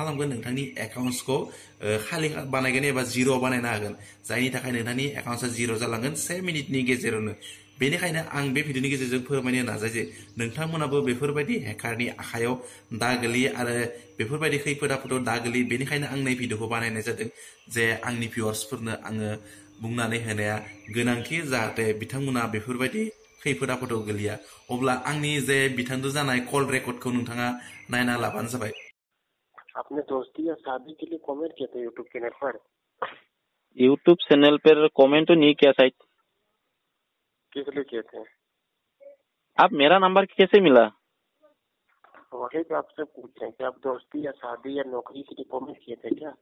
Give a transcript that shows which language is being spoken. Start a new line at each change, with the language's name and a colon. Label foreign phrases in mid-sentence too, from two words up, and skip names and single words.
Bodo: खालामगोन नोंथांनि एकाउन्टसखौ खालि बानायगोन एबा जिर' बानायना होगोन जायनि थाखाय नोंथांनि एकाउन्टआ जिर' जालांगोन 1 मिनिटनि गेजेरावनो बेनिखायनो आं बे भिडिअनि गेजेरजों फोरमायनो नाजायो जे नोंथांमोनाबो बेफोरबायदि हेकारनि आखायाव दा गोलैयो आरो बेफोरबायदि खैफोद आफोदाव दा गोलैयो बेनिखायनो आं नै भिडिअखौ बानायनाय जादों जे आंनि भिउवार्सफोरनो आङो बुंनानै होनाया गोनांथि जाहाथे बिथांमोना बेफोरबायदि खैफोद आफोदाव गोलैया अब्ला आंनि जे बिथांजों जानाय कल रेकर्डखौ नोंथाङा नायना लाबानो जाबाय
Hindi: अपने दोस्ती या शादी के लिए कमेंट किए थे यूट्यूब चैनल पर कमेंट तो नहीं किया शायद किस लिए किए थे आप मेरा नंबर कैसे मिला वही तो आपसे पूछ रहे हैं कि आप दोस्ती या शादी या नौकरी के लिए कमेंट किए थे क्या